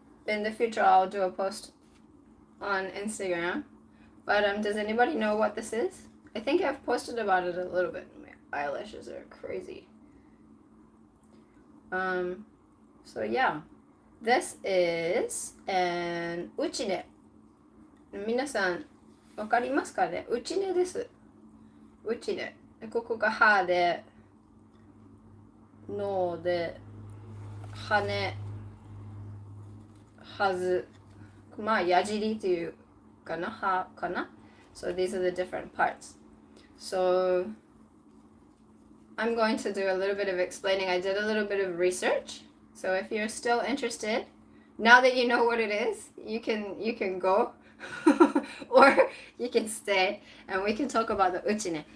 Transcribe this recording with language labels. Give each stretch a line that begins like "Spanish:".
English: In the future, I'll do a post on Instagram. But does anybody know what this is? I think I've posted about it a little bit. My eyelashes are crazy. So yeah, this is an uchine.
Japanese: 皆さんわかりますかね? Uchine です。Uchine。ここが歯で、脳で、羽、はず、まあ矢尻というかな、歯かな.
English: So these are the different parts. So I'm going to do a little bit of explaining. I did a little bit of research. So if you're still interested, now that you know what it is, you can go or you can stay and we can talk about the uchine.